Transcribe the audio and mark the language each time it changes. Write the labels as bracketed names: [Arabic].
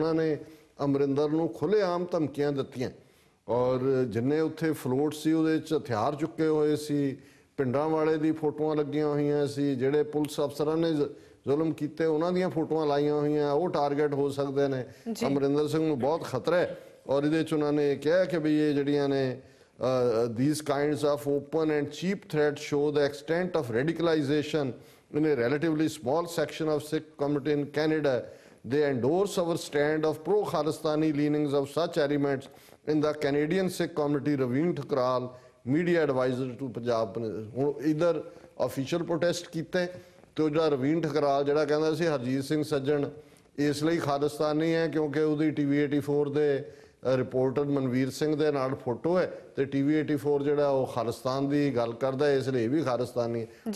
[Punjabi] ਉਹਨਾਂ ਨੇ ਅਮਰਿੰਦਰ ਨੂੰ ਖੁੱਲ੍ਹੇਆਮ ਧਮਕੀਆਂ ਦਿੱਤੀਆਂ, ਔਰ ਜਿੰਨੇ ਉੱਥੇ ਫਲੋਟ ਸੀ ਉਹਦੇ 'ਚ ਹਥਿਆਰ ਚੁੱਕੇ ਹੋਏ ਸੀ, ਪਿੰਡਾਂ ਵਾਲੇ ਦੀ ਫੋਟੋਆਂ ਲੱਗੀਆਂ ਹੋਈਆਂ ਸੀ, ਜਿਹੜੇ ਪੁਲਿਸ ਅਫਸਰਾਂ ਨੇ ਜ਼ੁਲਮ ਕੀਤੇ ਉਹਨਾਂ ਦੀਆਂ ਫੋਟੋਆਂ ਲਾਈਆਂ ਹੋਈਆਂ, ਉਹ ਟਾਰਗੇਟ ਹੋ ਸਕਦੇ ਨੇ। ਅਮਰਿੰਦਰ ਸਿੰਘ ਨੂੰ ਬਹੁਤ ਖਤਰਾ ਹੈ, ਔਰ ਇਹਦੇ 'ਚ ਉਹਨਾਂ ਨੇ ਕਿਹਾ ਕਿ ਵੀ ਇਹ ਜਿਹੜੀਆਂ ਨੇ [English] these kinds of open and cheap threats show the extent of radicalization in a relatively small section of Sikh community in Canada. They endorse our stand of pro-Khalistani leanings of such elements in the Canadian Sikh community. Raveen Thakral, media advisor to Punjab। [Punjabi] ਹੁਣ ਇਧਰ official protest ਕੀਤੇ ਤੇ ਜਿਹੜਾ ਰਵੀਨ ਠਕਰਾਲ ਜਿਹੜਾ ਕਹਿੰਦਾ ਸੀ ਹਰਜੀਤ ਸਿੰਘ ਸੱਜਣ ਇਸ ਲਈ ਖਾਲਿਸਤਾਨੀ ਹੈ ਕਿਉਂਕਿ ਉਹਦੀ TV 84 ਦੇ ਰਿਪੋਰਟਰ ਮਨਵੀਰ ਸਿੰਘ ਦੇ ਨਾਲ ਫੋਟੋ ਹੈ, ਤੇ TV 84 ਜਿਹੜਾ ਉਹ ਖਾਲਿਸਤਾਨ ਦੀ ਗੱਲ ਕਰਦਾ ਇਸ ਲਈ ਵੀ ਖਾਲਿਸਤਾਨੀ ਹੈ।